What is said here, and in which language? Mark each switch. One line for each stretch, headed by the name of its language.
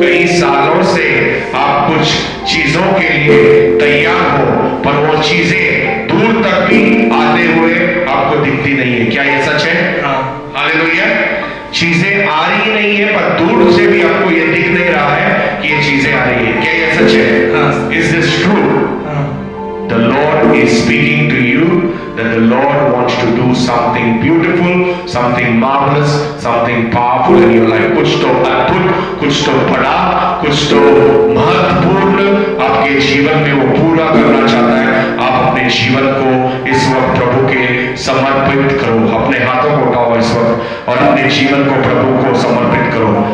Hindi: कई सालों से आप कुछ चीजों के लिए तैयार हो पर वो चीजें दूर तक भी आते हुए आपको दिखती नहीं है। क्या ये सच है? हाँ। हालेलुया। चीजें आ रही नहीं है पर दूर से भी आपको ये दिख नहीं रहा है कि ये चीजें आ रही है। क्या ये सच है? हाँ।
English: Is this true? The Lord is speaking to you that the Lord wants to do something beautiful, something marvelous, something powerful in your life.
Hindi: कुछ तो अद्भुत, कुछ तो बड़ा, कुछ तो महत्वपूर्ण आपके जीवन में वो पूरा करना चाहता है। आप अपने जीवन को इस वक्त प्रभु के समर्पित करो। अपने हाथों को उठाओ इस वक्त और अपने जीवन को प्रभु को समर्पित करो।